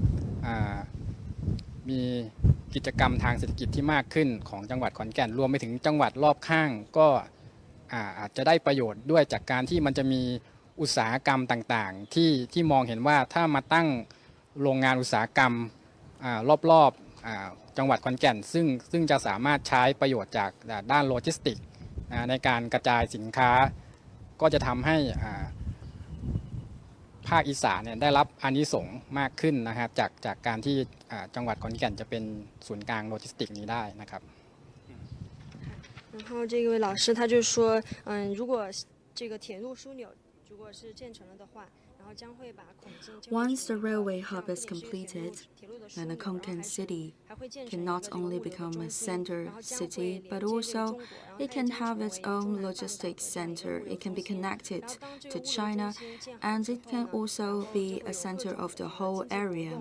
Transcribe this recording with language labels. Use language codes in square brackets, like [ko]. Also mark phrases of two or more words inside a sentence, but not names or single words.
[th] มีกิจกรรมทางเศรษฐกิจที่มากขึ้นของจังหวัดขอนแก่นรวมไปถึงจังหวัดรอบข้างก็อาจจะได้ประโยชน์ด้วยจากการที่มันจะมีอุตสาหกรรมต่างๆที่มองเห็นว่าถ้ามาตั้งโรงงานอุตสาหกรรมรอบๆจังหวัดขอนแก่นซึ่งจะสามารถใช้ประโยชน์จากด้านโลจิสติกในการกระจายสินค้าก็จะทำให้ ภาคอีสานเนี่ยได้รับอานิสงส์มากขึ้นนะครับจากการที่จังหวัดขอนแก่นจะเป็นศูนย์กลางโลจิสติกนี้ได้นะครับ [zh] 然后这位老师他就说，如果这个铁路枢纽如果是建成了的话，然后将会把孔径 [en] Once the railway hub is completed, then the Khon Kaen city can not only become a center city, but also it can have its own logistics center. It can be connected to China, and it can also be a center of the whole area.